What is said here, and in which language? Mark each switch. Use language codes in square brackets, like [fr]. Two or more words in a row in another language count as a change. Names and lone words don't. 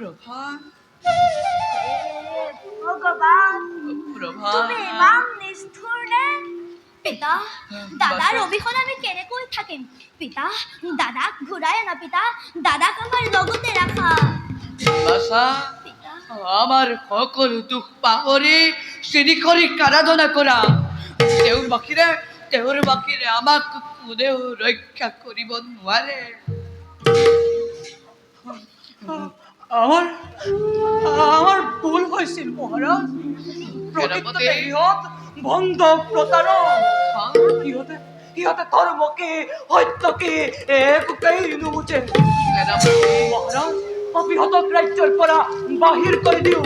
[as] ভগৱান তুমি ইমান নিষ্ঠুৰ নে পিতা দাদাৰ অবিহনে আমি কেনেকৈ থাকিম পিতা দাদাক ঘূৰাই আনা পিতা দাদাক আমাৰ লগতে ৰাখা বাছা আমার সকল দুঃখ পাহৰি শ্ৰীহৰিক আৰাধনা কৰা তেওঁৰ বাকিৰে আমাক কোনেও ৰক্ষা কৰিব নোৱাৰে আমার ভুল হৈছিল মহারাজ প্রকৃততে ইহঁত বন্ধ প্ৰতাৰক ইহঁতে ধৰ্মকে সত্যকে একোকেই নুবুজে মহাৰাজ অবিহতক ৰাজ্যৰ পৰা বাহিৰ কৰি দিওঁ